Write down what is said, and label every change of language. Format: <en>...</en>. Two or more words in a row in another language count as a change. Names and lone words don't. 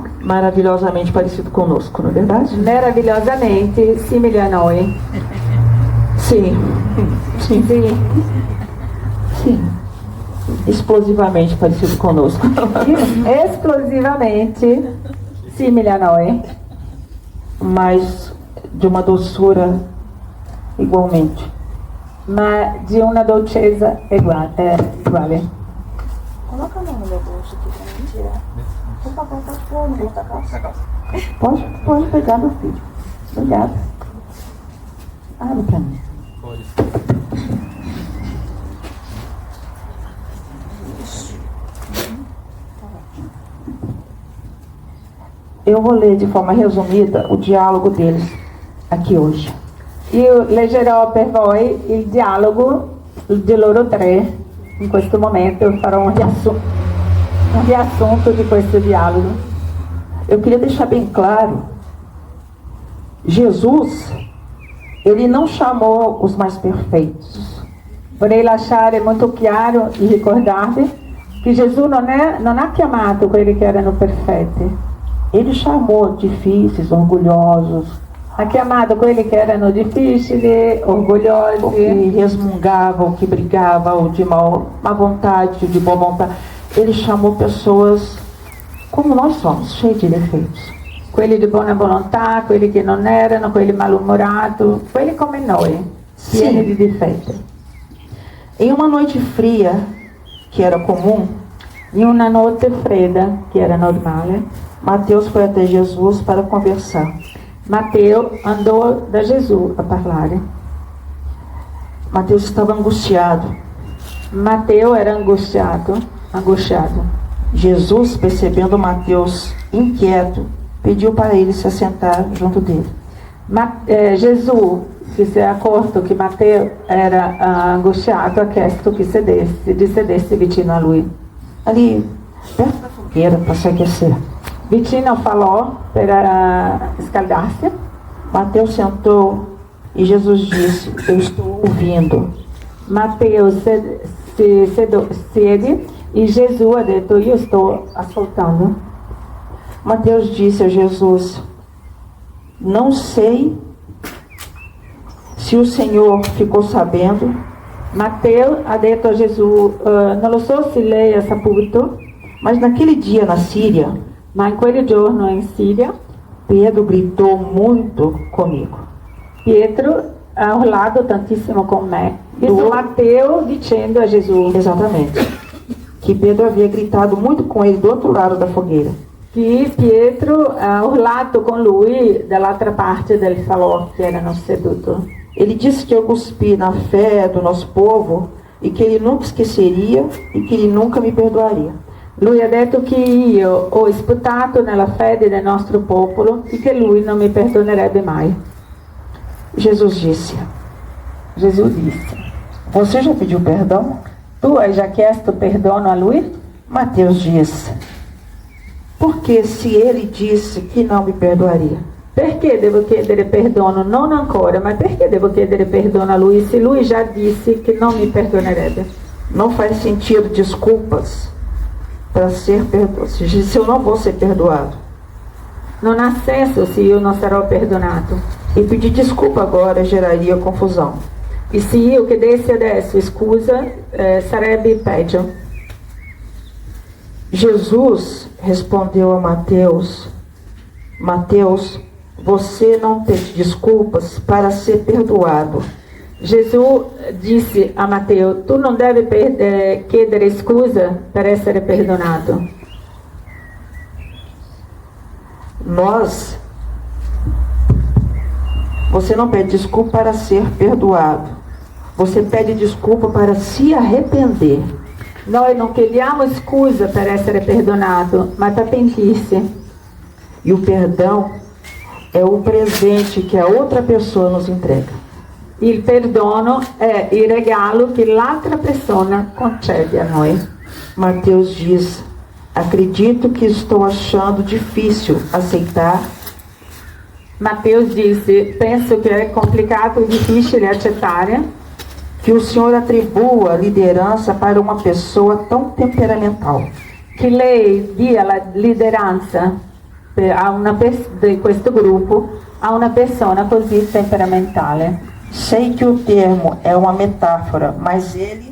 <pt>Maravilhosamente parecido conosco, não é verdade?</pt> <it>Meravigliosamente simile a noi.</it> <pt>Sim. Sim.</pt> <it>Sì.</it> <pt>Sim. Explosivamente parecido conosco.</pt> <it>Esplosivamente simile a noi.</it> <pt>Mas de uma doçura igualmente.</pt> <it>Ma di una dolcezza uguale.</it> <pt>Coloca a mão no meu bolso aqui pra mim tirar. Por favor, pode pôr no bolso da calça. Pode pegar, meu filho. Obrigada. Abre pra mim. Eu vou ler de forma resumida o diálogo deles aqui hoje.</pt> <it>Io leggerò per voi il dialogo di loro 3 in questo momento. Farò un riassunto di questo dialogo.</it> <pt>Eu queria deixar bem claro, Jesus, ele não chamou os mais perfeitos.</pt> <it>Vorrei lasciare molto chiaro e ricordarvi, che Gesù non ha chiamato quelli che erano perfetti,</it> <pt>Ele chamou difíceis, orgulhosos,</pt> <it>ha chiamato quelli che erano difficili,</it> <pt>ou que</pt> <it>orgogliosi,</it> <pt>resmungavam, que brigavam, de má vontade, de boa vontade. Ele chamou pessoas como nós somos, cheios de defeitos.</pt> <it>quelli di buona volontà, quelli che non erano, quelli malumorati, quelli come noi, pieni di difetti.</it> <pt>Em uma noite fria, que era comum,</pt> <it>In una notte fredda, che era normale,</it> <pt>Mateus foi até Jesus para conversar.</pt> <it>Matteo andò da Gesù a parlare.</it> <pt>Mateus estava angustiado.</pt> <it>Matteo era angosciato.</it> <pt>Jesus, percebendo Mateus inquieto, pediu para ele se assentar junto dele.</pt> <it>Gesù, che si è accorto che Matteo era angosciato, ha chiesto che sedesse vicino a lui.</it> <pt>Ali, perto da fogueira, para se aquecer.</pt> <it>Vicino falò per scaldarsi.</it> <pt>Mateus sentou e Jesus disse: eu estou ouvindo.</pt> <it>Matteo siede e Gesù ha detto: io sto ascoltando.</it> <pt>Mateus disse a Jesus: não sei se o Senhor ficou sabendo,</pt> <it>Matteo ha detto a Gesù: non lo so se lei ha saputo,</it> <pt>mas naquele dia na Síria,</pt> <it>ma in quel giorno in Siria</it> <pt>Pedro gritou muito comigo.</pt> <it>Pietro ha urlato tantissimo con me. Isso Matteo dicendo a Gesù</it> <pt>Exatamente. Que Pedro havia gritado muito com ele do outro lado da fogueira.</pt> <it>che Pietro ha urlato con lui dall'altra parte del salotto che erano seduti.</it> <pt>Ele disse que eu cuspi na fé do nosso povo e que ele nunca esqueceria e que ele nunca me perdoaria.</pt> <it>Lui ha detto che io ho sputato nella fede del nostro popolo e che lui non mi perdonerebbe mai.</it> <pt>Jesus disse:</pt> <it>Gesù disse:</it> <pt>você já pediu perdão?</pt> <it>tu hai già chiesto perdono a lui?</it> <pt>Mateus disse: porque se ele disse que não me perdoaria?</pt> <it>Perché devo chiedere perdono? Non ancora, ma perché devo chiedere perdono a lui se lui già disse che non mi perdonerebbe?</it> <pt>Não faz sentido desculpas para ser perdoado. Se eu não vou ser perdoado.</pt> <it>Non ha senso se io non sarò perdonato.</it> <pt>E pedir desculpa agora geraria confusão.</pt> <it>E se io chiedessi adesso scusa, sarebbe peggio.</it> <pt>Jesus respondeu a Mateus: Mateus, você não pede desculpas para ser perdoado.</pt> <it>Gesù disse a Matteo: tu non devi chiedere scusa per essere perdonato.</it> <pt>Você não pede desculpa para ser perdoado. Você pede desculpa para se arrepender.</pt> <it>Noi non chiediamo scusa per essere perdonato, ma per pentirsi.</it> <pt>E o perdão é o presente que a outra pessoa nos entrega.</pt> <it>Il perdono è il regalo che l'altra persona concede a noi.</it> <pt>Mateus diz: acredito que estou achando difícil aceitar.</pt> <it>Matteo disse: penso che è complicato e difficile accettare</it> <pt>que o Senhor atribua liderança para uma pessoa tão temperamental.</pt> <it>che lei dia la lideranza di questo gruppo a una persona così temperamentale.</it> <pt>Sei que o termo é uma metáfora, mas ele...</pt>